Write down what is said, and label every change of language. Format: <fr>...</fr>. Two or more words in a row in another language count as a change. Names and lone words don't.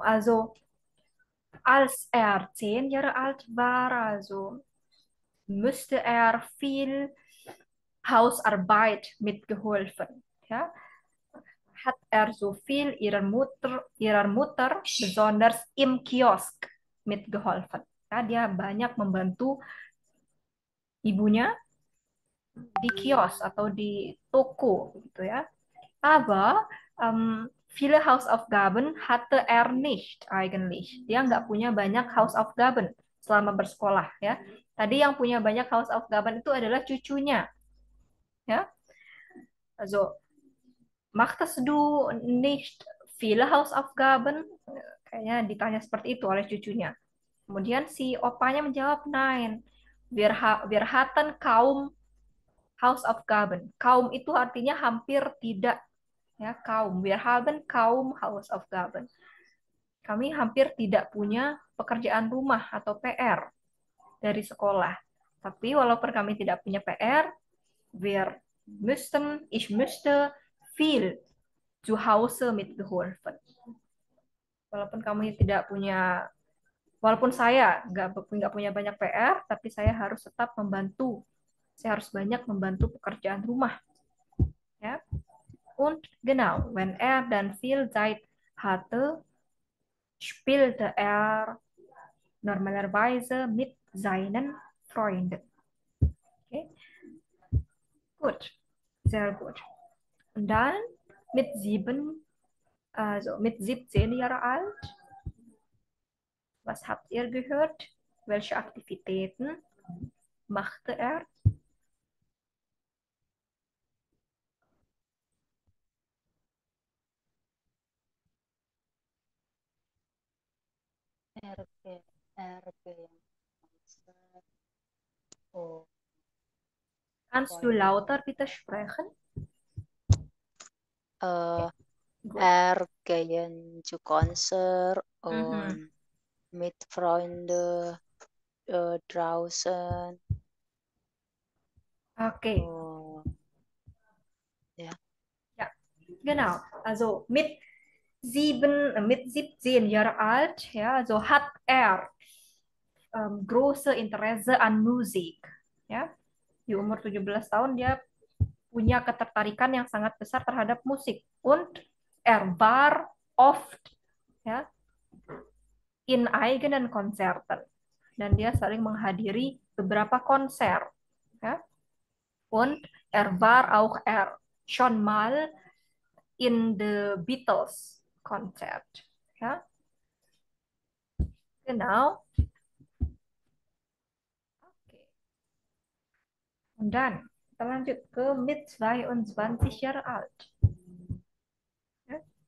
<de>Also, als er 10 Jahre alt war, also müsste er viel Hausarbeit mitgeholfen. Ja, hat er so viel ihrer Mutter besonders im Kiosk mitgeholfen. Ja,</de> <id>dia banyak membantu ibunya di kios atau di toko gitu ya.</id> <de>Aber viele Hausaufgaben hatte er nicht eigentlich.</de> <id>Dia nggak punya banyak Hausaufgaben selama bersekolah ya. Tadi yang punya banyak Hausaufgaben itu adalah cucunya ya.</id> <de>Also machtest du nicht viele Hausaufgaben?</de> <id>Kayaknya ditanya seperti itu oleh cucunya. Kemudian si opanya menjawab,</id> <de>nein, wir hatten kaum Hausaufgaben.</de> <id>Kaum itu artinya hampir tidak, ya, kaum.</id> <de>Wir haben kaum Hausaufgaben.</de> <id>Kami hampir tidak punya pekerjaan rumah atau PR dari sekolah. Tapi walaupun kami tidak punya PR,</id> <de>ich müsste viel zu Hause mitgeholfen.</de> <id>Walaupun kami tidak punya, walaupun saya nggak punya banyak PR, tapi saya harus tetap membantu. Saya harus banyak membantu pekerjaan rumah. Ya.</id> <de>Und genau, wenn er dann viel Zeit hatte, spielte er normalerweise mit seinen Freunden. Okay? Gut, sehr gut. Und dann mit 17 Jahre alt, was habt ihr gehört? Welche Aktivitäten machte er?</de> <id>RB yang Konser. Oh,</id> <de>Kannst du lauter bitte sprechen? Gut. gehen zu Konzert und mit Freunden draußen. Okay. Oh, ja. Ja, genau. Also mit 17 Jahre alt, ja, also hat er große Interesse an Musik.</de> <id>Ya. Di umur 17 tahun dia punya ketertarikan yang sangat besar terhadap musik.</id> <de>Und er war oft, ya, in eigenen Konzerten.</de> <id>Dan dia sering menghadiri beberapa konser.</id> <de>Ja. Und er war auch schon mal in the Beatles Konzert. Ja. Genau. Okay. Und dann,</de> <id>kita lanjut ke</id> <de>mit 22 Jahre alt. Ja.</de>